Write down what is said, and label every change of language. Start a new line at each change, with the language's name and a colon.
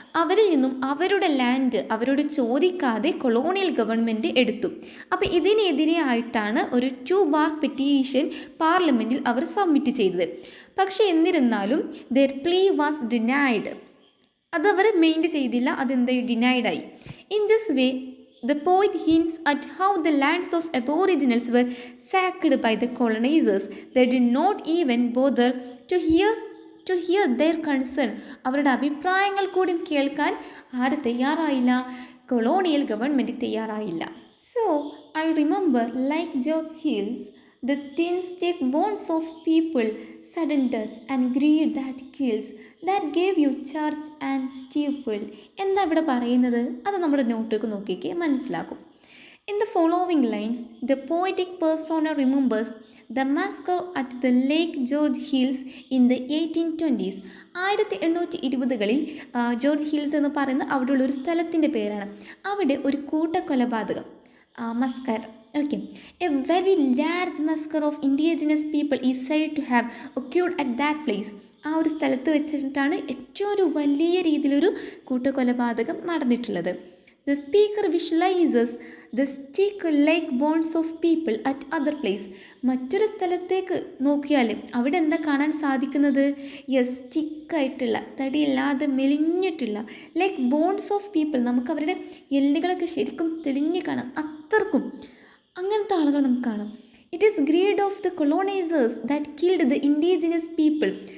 Malayalam: അവരിൽ നിന്നും അവരുടെ ലാൻഡ് അവരോട് ചോദിക്കാതെ കൊളോണിയൽ ഗവൺമെൻറ് എടുത്തു. അപ്പോൾ ഇതിനെതിരെ ആയിട്ടാണ് ഒരു 2 ബാർ പെറ്റീഷൻ പാർലമെൻറ്റിൽ അവർ സബ്മിറ്റ് ചെയ്തത്. പക്ഷേ എന്നിരുന്നാലും
English: There plea was denied.
Malayalam: അതവർ മെയിൻറ്റ് ചെയ്തില്ല, അതെന്തായി ഡിനൈഡായി.
English: In this way the poet hints at how the lands of Aboriginals were sacked by the colonizers. They did not even bother to hear their concern.
Malayalam: അവരുടെ അഭിപ്രായങ്ങൾ കൂടി കേൾക്കാൻ ആര് തയ്യാറായില്ല? കൊളോണിയൽ ഗവൺമെൻറ് തയ്യാറായില്ല.
English: So I remember like George Hill's the thin stick bones of people, sudden death and greed that kills, that gave you church and steeple.
Malayalam: എന്താ ഇവിടെ പറയുന്നത്? അത് നമ്മുടെ നോട്ടൊക്കെ നോക്കിയൊക്കെ മനസ്സിലാക്കും.
English: In the following lines, the poetic persona remembers the massacre at the Lake George Hills in the 1820s.
Malayalam: 1820-കളിൽ George hills എന്ന് പറയുന്ന അവിടെയുള്ള ഒരു സ്ഥലത്തിൻ്റെ പേരാണ്. അവിടെ ഒരു കൂട്ടക്കൊലപാതകം, മസ്കർ.
English: Okay, a very large massacre of indigenous people is said to have occurred at that place.
Malayalam: ആ ഒരു സ്ഥലത്ത് വെച്ചിട്ടാണ് ഏറ്റവും ഒരു വലിയ രീതിയിലൊരു കൂട്ടക്കൊലപാതകം നടന്നിട്ടുള്ളത്.
English: The speaker visualizes the stick like bones of people at other place.
Malayalam: മറ്റൊരു സ്ഥലത്തേക്ക് നോക്കിയാൽ അവിടെ എന്താ കാണാൻ സാധിക്കുന്നത്?
English: yes,
Malayalam: സ്റ്റിക്കായിട്ടുള്ള, തടിയില്ലാതെ മെലിഞ്ഞിട്ടുള്ള
English: Like bones of people.
Malayalam: നമുക്ക് അവരുടെ എല്ലുകളൊക്കെ ശരിക്കും തെളിഞ്ഞ് കാണാം. അത്രക്കും അങ്ങനത്തെ ആളുകൾ നമുക്ക് കാണാം.
English: It is greed of the colonisers that killed the indigenous people.